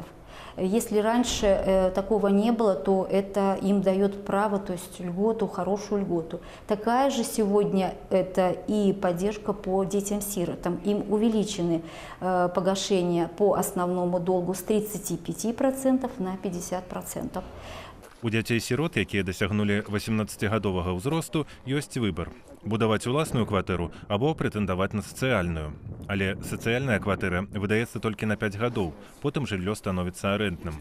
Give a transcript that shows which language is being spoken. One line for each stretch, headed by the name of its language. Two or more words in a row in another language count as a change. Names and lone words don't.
Russian: Если раньше такого не было, то это им дает право, то есть льготу, хорошую льготу. Такая же сегодня это и поддержка по детям-сиротам. Им увеличены погашения по основному долгу с 35% на 50%.
Belarusian: У дзяцей-сірот, якія дасягнулі 18гадовага ўзросту, ёсць выбар – будаваць уласную кватэру або прэтэндаваць на сацыяльную. Але сацыяльная кватэра выдаецца толькі на 5 гадоў, потым жыллё становіцца арэндным.